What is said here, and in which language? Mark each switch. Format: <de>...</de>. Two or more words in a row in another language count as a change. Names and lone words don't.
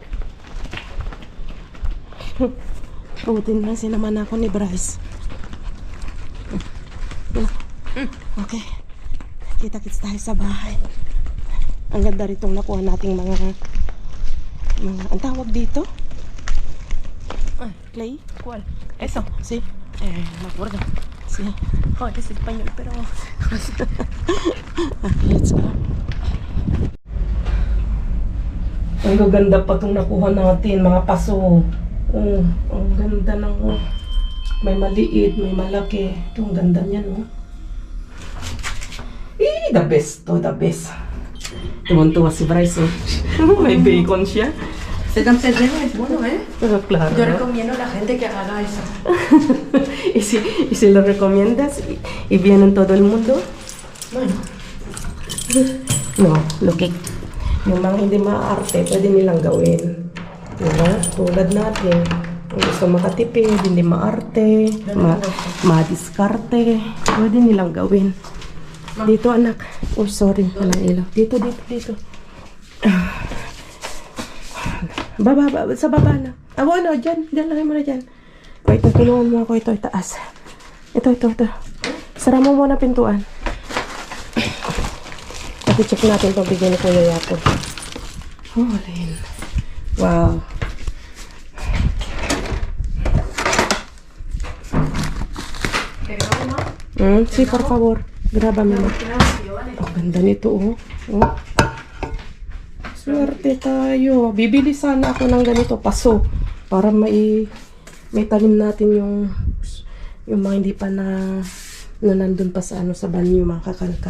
<tl>Rutin lang sinaman ako ni Bryce. Okay. Kita-kits tayo sa bahay. Ang ganda ritong nakuha nating mga ang tawag dito? Clay?</tl> <es>¿Cuál? Eso. Sí. Me acuerdo. Sí. Oh, es español, pero...</es> <en>Okay, let's go.</en> <tl>Ang gaganda pa itong nakuha natin, mga paso. Ang ganda ng may maliit, may malaki. Ito, ang ganda niya,</tl> <en>no? The best to, the best.</en> <tl>Tuwan-tuwa si Bryce, oh. May bacon siya.</tl> <es>Se tan cerrado, es bueno, ¿eh? Pero claro. Yo recomiendo a la gente que haga eso. y si lo recomiendas y viene todo el mundo, Bueno, no,</es> <tl>yung mga hindi maarte, pwede nilang gawin. Diba? Tulad natin, kung gusto makatipid, hindi maarte, madiskarte, pwede nilang gawin. Dito anak, oh sorry, walang ilaw. Dito. Baba, sa baba na. Ano, dyan lang mo na dyan. Wait, tulungan mo ako ito, itaas. Ito. Sara mo muna pintuan. Kasi check natin ito, bigyan ni Kuya Yapo. Oh, alin. Wow.</tl> <es>Sí, por favor. Grábame mo.</es> <tl>Ang ganda nito, oh. Swerte tayo. Bibili sana ako ng ganito, paso. Para may tanim natin yung mga hindi pa na nandun pa sa sa banyo, mga kakalkal.</tl>